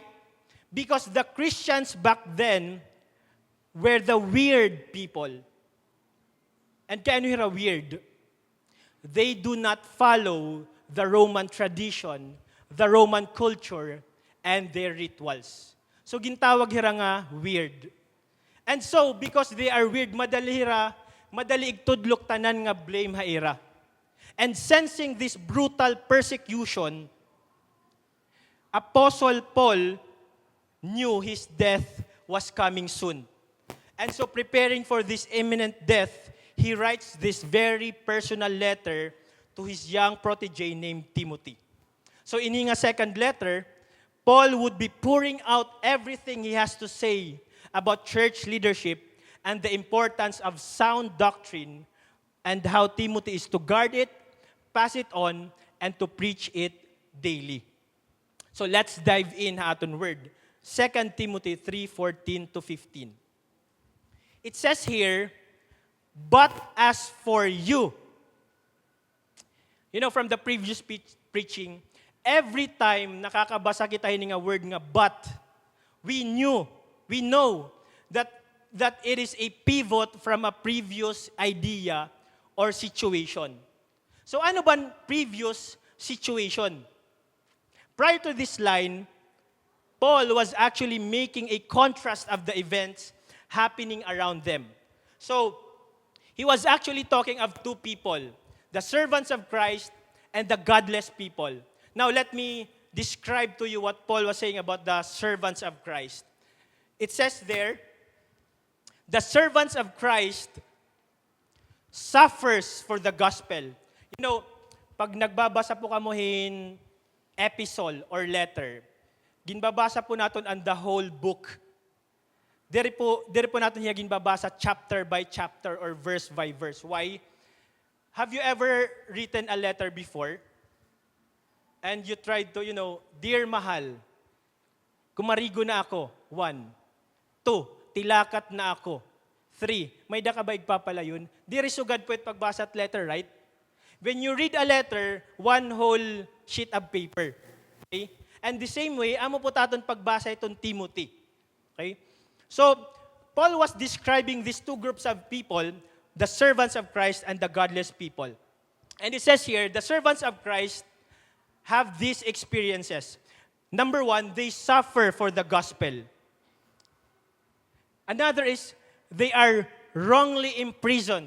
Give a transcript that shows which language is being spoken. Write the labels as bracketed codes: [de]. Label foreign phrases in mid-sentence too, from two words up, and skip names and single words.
[en] Because the Christians back then were the weird people. And can you hear a weird? They do not follow the Roman tradition, the Roman culture, and their rituals. So [war] gintawag hira nga [en] weird. And so, because they are weird, [war] madali igtudlok tanan nga blame haira. [en] And sensing this brutal persecution, Apostle Paul knew his death was coming soon. And so preparing for this imminent death, he writes this very personal letter to his young protege named Timothy. So [war] in nga [en] second letter, Paul would be pouring out everything he has to say about church leadership and the importance of sound doctrine and how Timothy is to guard it, pass it on, and to preach it daily. So let's dive in [war] sa aton [en] word. 2 Timothy 3:14-15. It says here, "But as for you," you know, from the previous preaching, every time [war] nakakabasa kita ini nga [en] word nga but, we know that it is a pivot from a previous idea or situation. So [war] ano ba [en] previous situation? Prior to this line, Paul was actually making a contrast of the events happening around them. So, he was actually talking of two people, the servants of Christ and the godless people. Now, let me describe to you what Paul was saying about the servants of Christ. It says there, the servants of Christ suffers for the gospel. You know, [war] pag nagbabasa po kamuhin [en] epistle or letter, [war] ginbabasa po natin ang [en] the whole book. [war] Diri po natin hiya ginbabasa [en] chapter by chapter or verse by verse. Why? Have you ever written a letter before? And you tried to, Dear Mahal, [war] kumarigo na ako. [en] 1. [war] 2, tilakat na ako. 3, may da ka ba igpapalayon? Diri sugad po it pagbasa at letter, right? [en] When you read a letter, one whole sheet of paper. Okay? And the same way, [war] amo po taton pagbasa itong Timothy. Okay? [en] So, Paul was describing these two groups of people, the servants of Christ and the godless people. And it says here, the servants of Christ have these experiences. Number 1, they suffer for the gospel. Another is, they are wrongly imprisoned.